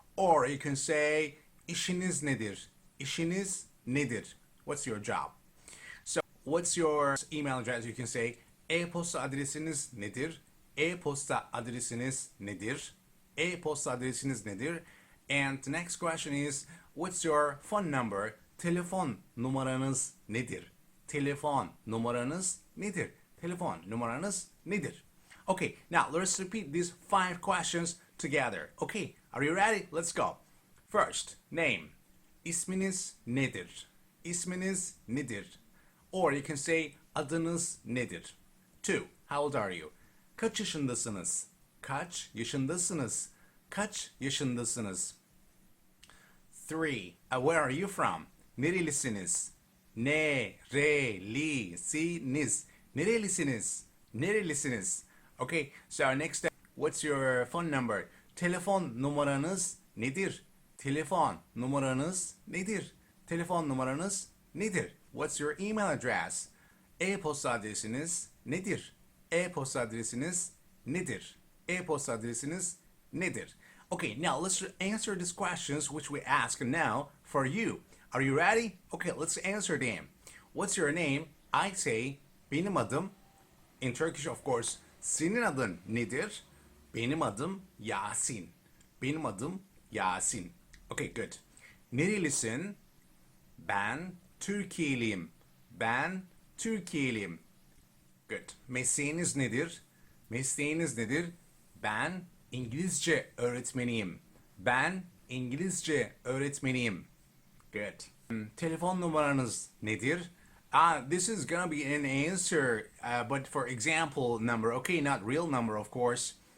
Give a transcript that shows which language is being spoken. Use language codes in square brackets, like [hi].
[en] Or you can say [tr] işiniz nedir? [en] İşiniz nedir? What's your job? So, what's your email address? You can say [tr] e-posta adresiniz nedir? E-posta adresiniz nedir? E-posta adresiniz nedir? [en] And the next question is, what's your phone number? [tr] Telefon numaranız nedir? Telefon numaranız nedir? Telefon numaranız nedir? [en] Okay, now let's repeat these 5 questions together. Okay, are you ready? Let's go. First, name. [tr] İsminiz nedir? İsminiz nedir? [en] Or you can say [tr] adınız nedir? 2. [en] How old are you? [tr] Kaç yaşındasınız? Kaç yaşındasınız? Kaç yaşındasınız? [en] 3. Where are you from? [tr] Nerelisiniz? Nerelisiniz? Nerelisiniz? Nerelisiniz? [en] Okay, so next step. What's your phone number? [tr] Telefon numaranız nedir? Telefon numaranız nedir? Telefon numaranız nedir? [en] What's your email address? [tr] E-posta adresiniz nedir? E-posta adresiniz nedir? E-posta adresiniz nedir? [en] Okay, now let's answer these questions which we ask now for you. Are you ready? Okay, let's answer them. What's your name? I say, [tr] benim adım. [en] In Turkish, of course, [tr] senin adın nedir? Benim adım Yasin. Benim adım Yasin. [en] Okay, good. [tr] Nerelisin? Ben Türkiye'liyim. Ben Türkiye'liyim. [en] Good. [tr] Mesleğiniz nedir? Mesleğiniz nedir? Ben İngilizce öğretmeniyim. Ben İngilizce öğretmeniyim. [en] Good. [tr] Telefon numaranız nedir? [en] This is gonna be an answer, but for example number, okay, not real number of course.